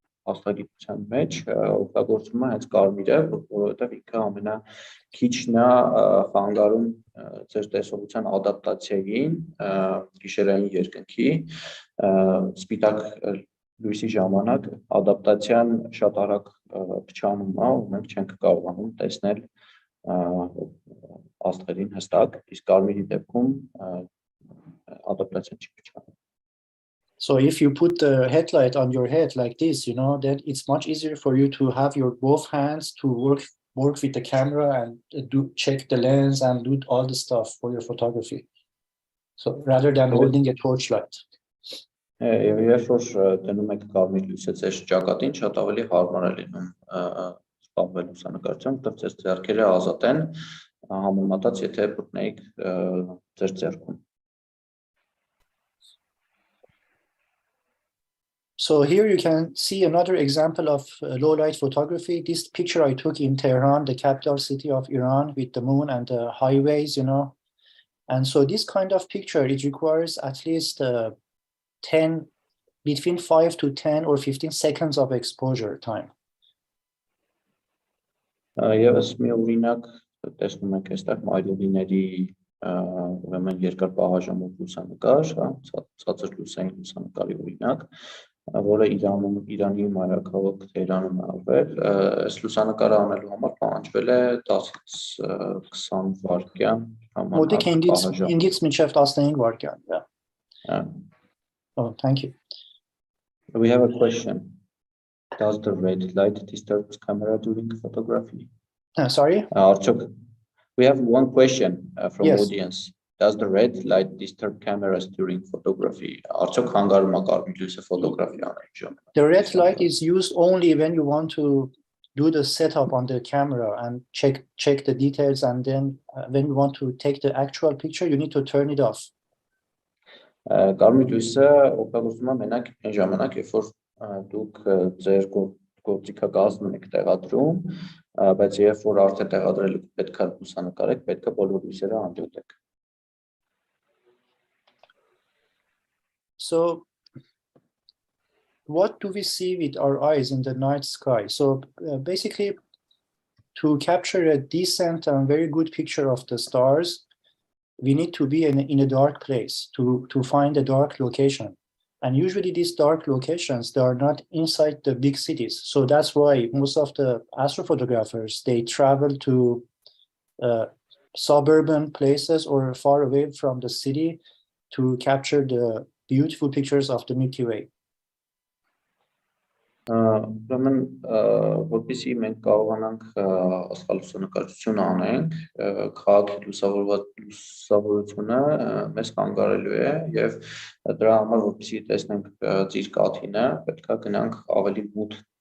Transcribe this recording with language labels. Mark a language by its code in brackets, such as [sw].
[hy] աստղագիտության մեջ օգտագործվում է հենց կարմիրը, որովհետև ինքը ամենաքիչն է խանգարում ձեր տեսողության ադապտացիային, գիշերային երկնքի, սպիտակ լույսի ժամանակ ադապտացիան շատ արագ փչանում է, ու մենք չենք կարողանում տեսնել աստղերին հստակ, իսկ կարմիրի դեպքում ադապտացիան չի փչանում. [en] So if you put the headlight on your head like this, then it's much easier for you to have your both hands to work with the camera and check the lens and do all the stuff for your photography. So rather than holding a torchlight. [hy] Երբ որ դնում եք կարմիր լույսը ձեր ճակատին, շատ ավելի հարմար է լինում զբաղվել լուսանկարչությամբ, որտեղ ձեր ձեռքերը ազատ են, համեմատած եթե մտնեիք ձեր ձեռքում. [en] So here you can see another example of low light photography. This picture I took in Tehran, the capital city of Iran, with the moon and the highways, And so this kind of picture, it requires at least between 5 to 10 or 15 seconds of exposure time. [hy] Եվս մի օրինակ տեսնում ենք այստեղ մայրուղիների ուրեմն երկար պահաժամով լուսանկար, ցածր լուսային լուսանկարի օրինակ, որը Իրանի մայրաքաղաք Թեհրանում է արվել, այս լուսանկարը անելու համար պահանջվել է 10-ից 20 վայրկյան Մոտիկ ինձից մինչև 15 վայրկյան, yeah. [en] Oh, thank you. We have a question. Does the red light disturb the camera during photography? Sorry? We have one question from Yes. audience. Does the red light disturb cameras during photography? The red light is used only when you want to do the setup on the camera and check the details, and then when you want to take the actual picture, you need to turn it off. [hy] Կարմիր լույսը օգտագործվում է մենակ այն ժամանակ, երբ որ դուք ձեր գործիքակազմն եք տեղադրում, բայց երբ որ արդեն տեղադրել եք պետք է լուսանկարեք, պետք է բոլոր լույսերը հանդիոտեք։ [en] So what do we see with our eyes in the night sky? So basically, to capture a decent and very good picture of the stars, we need to be in a dark place to find a dark location. And usually these dark locations, they are not inside the big cities. So that's why most of the astrophotographers, they travel to suburban places or far away from the city to capture the beautiful pictures of the Milky Way. [hy] Ուրեմն որպեսզի մենք կարողանանք աստղալուսանկարչություն անենք, քաղաքի լուսավորությունը մեզ խանգարելու է եւ դրա համար որպեսզի տեսնենք ծիրկաթինը, պետք է գնանք ավելի մութ